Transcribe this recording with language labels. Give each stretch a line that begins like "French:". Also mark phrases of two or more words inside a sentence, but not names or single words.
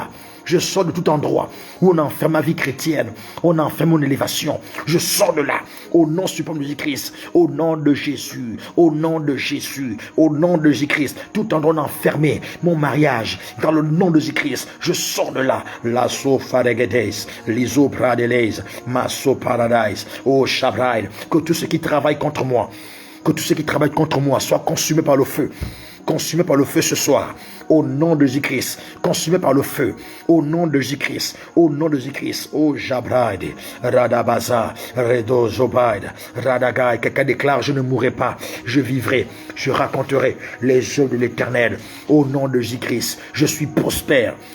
French: Je sors de tout endroit où on a enfermé ma vie chrétienne, où on a enfermé mon élévation. Je sors de là. Au nom suprême de Jésus-Christ. Au nom de Jésus. Au nom de Jésus. Au nom de Jésus-Christ. Tout endroit où on a enfermé mon mariage. Dans le nom de Jésus-Christ. Je sors de là. Lasso faregedes. Liso pradeles. Maso paradise. Oh Shabraïd. Que tous ceux qui travaillent contre moi, que tous ceux qui travaillent contre moi soient consumés par le feu. Consumé par le feu ce soir, au nom de Jésus-Christ, consumé par le feu, au nom de Jésus-Christ, au nom de Jésus-Christ, oh Jabraïd, Radabaza, Redo Zobaïd, Radagaï, quelqu'un déclare, je ne mourrai pas, je vivrai, je raconterai les œuvres de l'Éternel, au nom de Jésus-Christ, je suis prospère